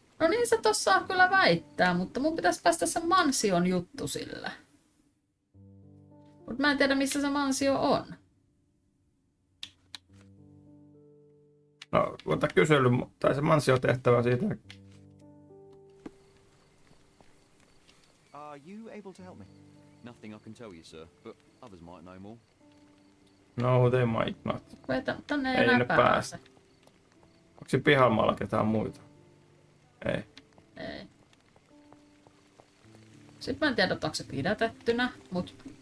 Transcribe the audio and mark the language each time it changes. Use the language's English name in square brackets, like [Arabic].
[Finnish] No niin se tossa kyllä väittää, mutta mun pitäisi päästä se mansion juttu sillä. Mut mä en tiedä missä se mansio on. No, ota kysely, tai se mansiotehtävä siitä. [English] Are you able to help me? Nothing I can tell you, sir, but others might know more. No, they might not. [Finnish] Kun ei tänne ei Ei enää ne pääse. Onko se pihamaalla ketään muita? Ei. Ei. Sitten mä en tiedä, onko se pidätettynä, mut...